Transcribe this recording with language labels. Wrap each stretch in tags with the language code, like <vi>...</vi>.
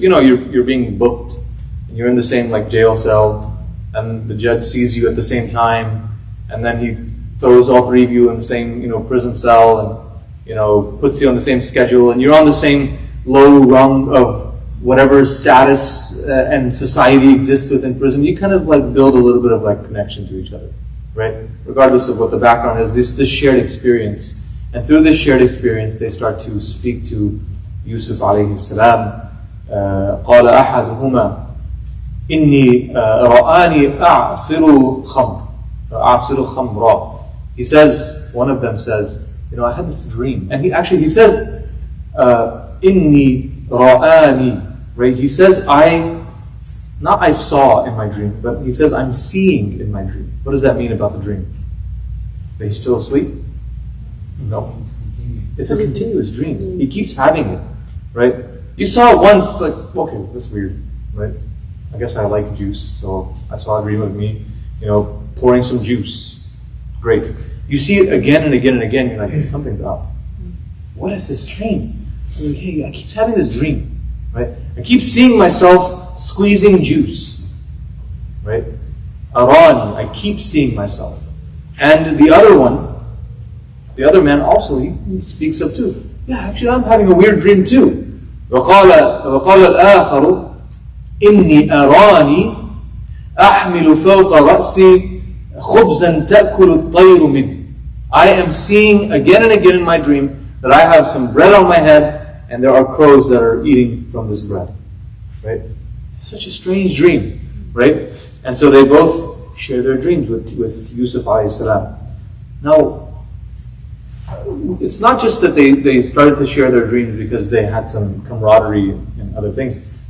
<en>You're being booked, and you're in the same jail cell, and the judge sees you at the same time, and then he throws all three of you in the same prison cell, and puts you on the same schedule, and you're on the same low rung of whatever status and society exists within prison. You kind of build a little bit of connection to each other, right? Regardless of what the background is, this shared experience, and through this shared experience, they start to speak to Yousef alayhi salam.</en> <ar>قال أحدهما إني رآني أعصر خمرا.</ar> <en>He says, one of them says, I had this dream. And he says,</en> <ar>إني رآني,</ar> <en>right? He says, I saw in my dream, but he says, I'm seeing in my dream. What does that mean about the dream? That he's still asleep? No. It's a continuous dream. He keeps having it, right? You saw it once, okay, that's weird, right? I guess I like juice, so I saw a dream of me, pouring some juice. Great. You see it again and again and again, you're like, hey, something's up. What is this dream? I keep having this dream, right? I keep seeing myself squeezing juice, right? Arani, I keep seeing myself. And the other man also, he speaks up too. Yeah, actually I'm having a weird dream too.</en> <ar>وقال الآخر إني أراني أحمل فوق رأسي خبزا تأكل الطير منه.</ar> <en>I am seeing again and again in my dream that I have some bread on my head and there are crows that are eating from this bread. Right? It's such a strange dream, right? And so they both share their dreams with Yousef alayhi salam. Now, it's not just that they started to share their dreams because they had some camaraderie and other things.</en>